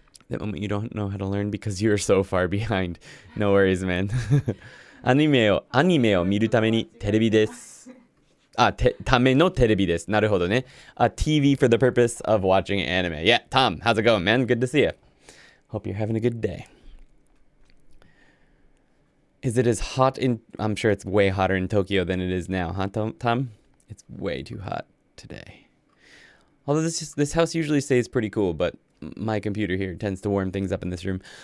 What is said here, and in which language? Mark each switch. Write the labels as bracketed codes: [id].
[en] The moment you don't know how to learn because you're so far behind. No worries, man. [ja] アニメを見るためにテレビです。ためのテレビです。なるほどね。 [en] TV for the purpose of watching anime. Yeah, Tom, how's it going, man? Good to see you. Hope you're having a good day. Is it as hot in... I'm sure it's way hotter in Tokyo than it is now, huh, Tom? It's way too hot today. Although this house usually stays pretty cool, but my computer here tends to warm things up in this room.